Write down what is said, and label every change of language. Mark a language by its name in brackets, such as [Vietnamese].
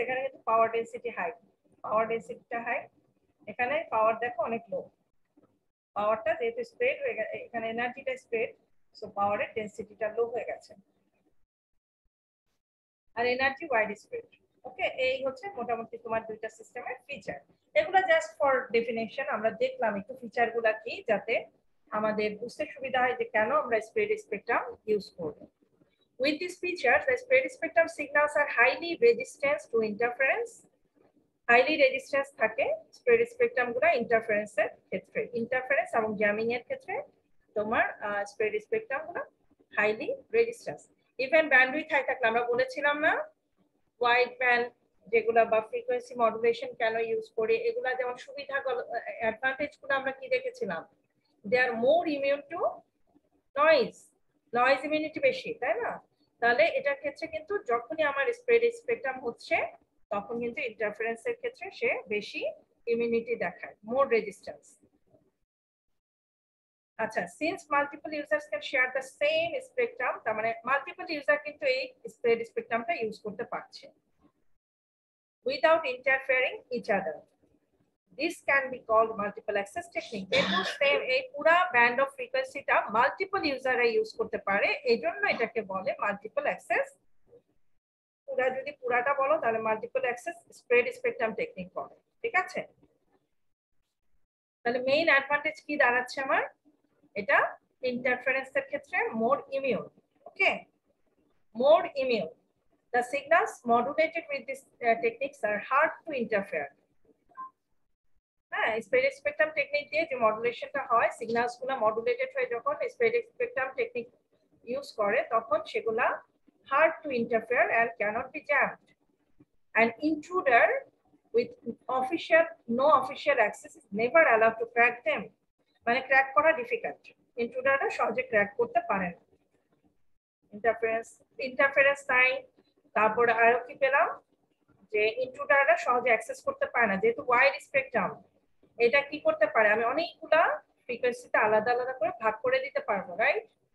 [Bangla] এখানে কিন্তু পাওয়ার density high, পাওয়ার ডেনসিটিটা high, এখানে পাওয়ার দেখো অনেক লো, পাওয়ারটা যেহেতু স্প্রেড হয়ে গেছে, এখানে এনার্জিটা স্প্রেড, সো পাওয়ারের ডেনসিটিটা লো হয়ে গেছে, আর এনার্জি ওয়াইড স্প্রেড। ওকে, এই হচ্ছে মোটামুটি তোমার দুইটা সিস্টেমের ফিচার। এগুলো জাস্ট ফর ডেফিনেশন, আমরা দেখলাম একটু ফিচার গুলা কি, যাতে আমাদের বুঝতে সুবিধা হয় যে কেন আমরা স্প্রেড স্পেকট্রাম ইউজ করব। [English] With these features, the spread spectrum signals are highly resistant to interference. Highly resistant [Bangla] থাকে স্প্রেড স্পেকট্রাম গুলো ইন্টারফারেন্সের ক্ষেত্রে, ইন্টারফারেন্স এবং জ্যামিং এর ক্ষেত্রে তোমার স্প্রেড স্পেকট্রাম গুলো highly resistance. Even bandwidth high থাকলে, আমরা বলেছিলাম না ওয়াইড ব্যান্ড যেগুলো বা ফ্রিকোয়েন্সি মডুলেশন কেন ইউজ করি, এগুলা যেমন সুবিধা অ্যাডভান্টেজ গুলো আমরা কি দেখেছিলাম, [English] they are more immune to noise, [Bangla] noise immunity বেশি, তাই না? তাহলে এটার ক্ষেত্রে কিন্তু যখনই আমার স্প্রেড স্পেকট্রাম হচ্ছে তখন কিন্তু ইন্টারফারেন্সের ক্ষেত্রে সে বেশি ইমিউনিটি দেখায়, মোর রেজিস্ট্যান্স। আচ্ছা, [English] since multiple users can share the same spectrum, [Bangla] তার মানে মাল্টিপল ইউজার কিন্তু এই স্প্রেড স্পেকট্রামটা ইউজ করতে পারছে [English] Without interfering each other. This can be called multiple access technique. [Bangla] যেহেতু সেম এই পুরা ব্যান্ড অফ ফ্রিকোয়েন্সিটা মাল্টিপল ইউজাররা ইউজ করতে পারে, এইজন্য এটাকে বলে মাল্টিপল অ্যাক্সেস। যদি পুরাটা বলো তাহলে multiple access spread spectrum technique বলে। ঠিক আছে, তাহলে মেইন অ্যাডভান্টেজ কি দাঁড়াচ্ছে আমার, এটা ইন্টারফারেন্সের ক্ষেত্রে মোর immune. Okay, more immune. [English] The signals modulated with these techniques are hard to interfere. [Bangla] হ্যাঁ, স্প্রেড স্পেকট্রাম টেকনিক দিয়ে যে মডুলেশনটা হয়, সিগন্যালস গুলো মডুলেটেড হয়ে যখন স্প্রেড স্পেকট্রাম টেকনিক ইউজ করে তখন সেগুলা [English] hard to interfere and cannot be jammed. An intruder with no official access is never allowed to crack them. [Bangla] মানে ক্র্যাক করা ডিফিকাল্ট, ইন্ট্রুডাররা সহজে ক্র্যাক করতে পারে না। ইন্টারফারেন্স নাই। তারপরে আরো কি পেলাম, যে ইন্ট্রুডাররা সহজে অ্যাক্সেস করতে পারে না, যেহেতু ওয়াইড স্পেকট্রাম। এটা কি করতে পারে, আমি অনেকগুলা ফ্রিকোয়েন্সিতে আলাদা আলাদা করে ভাগ করে দিতে পারবো, রাইট?